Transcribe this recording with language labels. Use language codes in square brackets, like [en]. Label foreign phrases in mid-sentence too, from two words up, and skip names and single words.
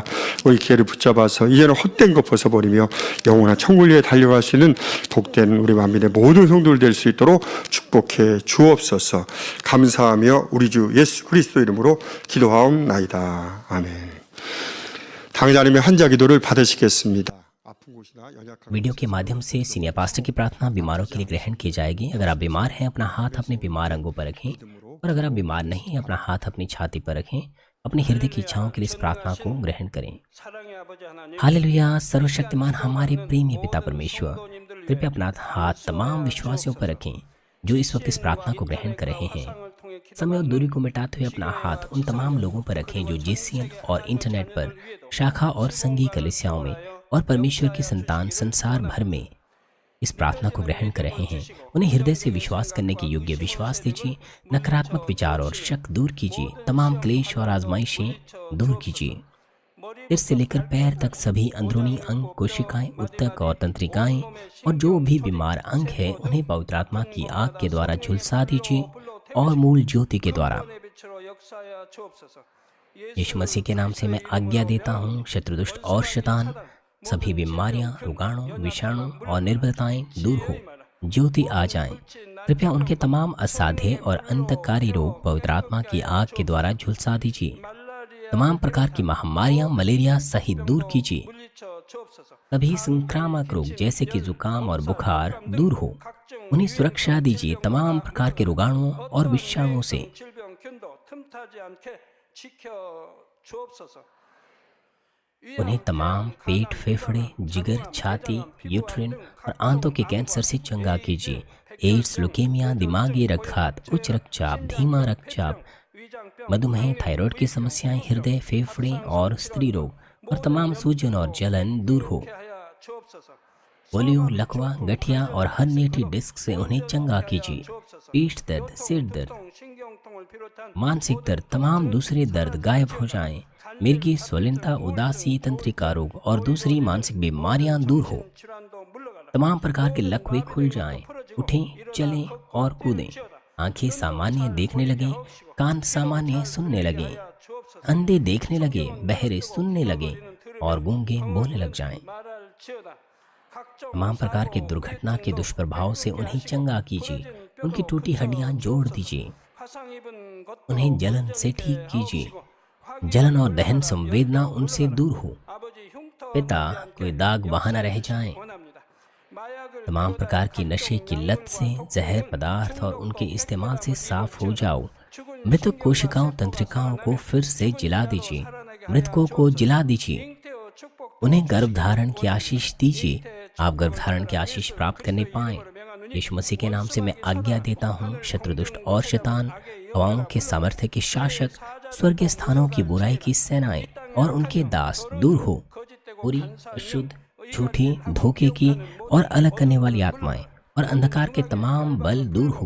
[ko] 우리 기회를 붙잡아서 이제는 헛된 것 벗어버리며 영원한 천국을 위해 달려갈 수 있는 복된 우리 만민의 모든 성도들 될 수 있도록 축복해 주옵소서. 감사하며 우리 주 예수 그리스도 이름으로 기도하옵나이다. 아멘. 당자님의 환자 기도를 받으시겠습니다. 아픈 곳이나 연약한 [hi] वीडियो के माध्यम से सीनियर पास्टर की प्रार्थना बीमारों के लिए ग्रहण की जाएगी। अगर आप बीमार हैं, अपना हाथ अपने बीमार अंगों पर रखें, और अगर आप बीमार नहीं हैं, अपना हाथ अपनी छाती पर रखें। अपने हृदय की इच्छाओं के लिए इस प्रार्थना को ग्रहण करें। [ko] 사랑의 아버지 하나님, [hi] हालेलुया। सर्वशक्तिमान हमारे प्रेमी पिता परमेश्वर, कृपया अपना हाथ तमाम विश्वासियों पर रखें जो इस वक्त इस प्रार्थना को ग्रहण कर रहे हैं। समय और दूरी को मिटाते हुए अपना हाथ उन तमाम लोगों पर रखें जो जेसीएन और इंटरनेट पर, शाखा और संघीय कलीसियाओं में और परमेश्वर की संतान संसार भर में इस प्रार्थना को ग्रहण कर रहे हैं। उन्हें हृदय से विश्वास करने के योग्य विश्वास दीजिए। नकारात्मक विचार और शक दूर कीजिए। तमाम क्लेश और आजमाइशें दूर कीजिए। सिर से लेकर पैर तक सभी अंदरूनी अंग, कोशिकाएं, ऊतक और तंत्रिकाएं और जो भी बीमार अंग है उन्हें पवित्र आत्मा की आग के द्वारा झुलसा दीजिए और मूल ज्योति के द्वारा। [ko] 구원의 빛으로 역사하여 주옵소서. [hi] यीशु मसीह के नाम से मैं आज्ञा देता हूँ, शत्रुदुष्ट और शैतान, सभी बीमारियां, रोगाणु, विषाणु और निर्बलताएं दूर हो, ज्योति आ जाएं। कृपया उनके तमाम असाध्य और अंतकारी रोग पवित्र आत्मा की आग के द्वारा झुलसा दीजिए। तमाम प्रकार की महामारियां, मलेरिया सहित दूर कीजिए। [ko] 물리쳐 주옵소서. [hi] सभी संक्रामक रोग जैसे कि जुकाम और बुखार दूर हो, उन्हें सुरक्षा दीजिए। तमाम प्रकार के रोगाणुओं और विषाणुओं से [ko] 질병 균도 틈타지 않게 지켜 주옵소서. [hi] उन्हें तमाम पेट, फेफड़े, जिगर, छाती, यूट्रिन और आंतों के कैंसर से चंगा कीजिए। एड्स, लुकेमिया, दिमागी रक्तघात, उच्च रक्तचाप, धीमा रक्तचाप, मधुमेह, थायराइड की समस्याएं, हृदय, फेफड़े और स्त्री रोग और तमाम सूजन और जलन दूर हो। [ko] 하여 주옵소서. [hi] पोलियो, लकवा, गठिया और हर्निएटेड डिस्क से उन्हें चंगा कीजिए। पीठ दर्द, सिर दर्द, [ko] 신경통을 비롯한 [hi] मानसिक दर्द, तमाम दूसरे दर्द गायब हो जाएं। मिर्गी, स्वलिनता, उदासी, तंत्रिका रोग और दूसरी मानसिक बीमारियां दूर हो। [ko] 질환도 물러가라. [hi] तमाम प्रकार के लकवे खुल जाएं। उठें, चलें और कूदें। आंखें सामान्य देखने लगें, कान सामान्य सुनने लगें, अंधे देखने लगे, बहरे सुनने लगे और गूंगे बोलने लग जाएं। [ko] 말할지어다. 각종 [hi] तमाम प्रकार के दुर्घटना के दुष्प्रभाव से उन्हें चंगा कीजिए। उनकी टूटी हड्डियां जोड़ दीजिए। [ko] 화상 입은 것도 [hi] उन्हें जलन से ठीक कीजिए। जलन और दहन संवेदना उनसे दूर हो। [ko] 아버지 흉터 [hi] पिता, कोई दाग वहां न रह जाएं। [ko] 원합니다. 마약을 [hi] तमाम प्रकार की नशे की लत से, जहर पदार्थ और उनके इस्तेमाल से साफ हो जाओ। मृतक कोशिकाओं, तंत्रिकाओं को फिर से जिला दीजिए। मृतकों को जिला दीजिए। [ko] 잉태어 축복 [hi] उन्हें गर्भधारण की आशीष दीजिए। आप गर्भधारण की आशीष प्राप्त करने पाएं। यीशु मसीह के नाम से मैं आज्ञा देता हूँ, शत्रुदुष्ट और शैतान, हवाओं के सामर्थ्य के शासक, स्वर्गीय स्थानों की बुराई की सेनाएं और उनके दास दूर हो। बुरी, अशुद्ध, झूठी, धोखे की और अलग करने वाली आत्माएं और अंधकार के तमाम बल दूर हो।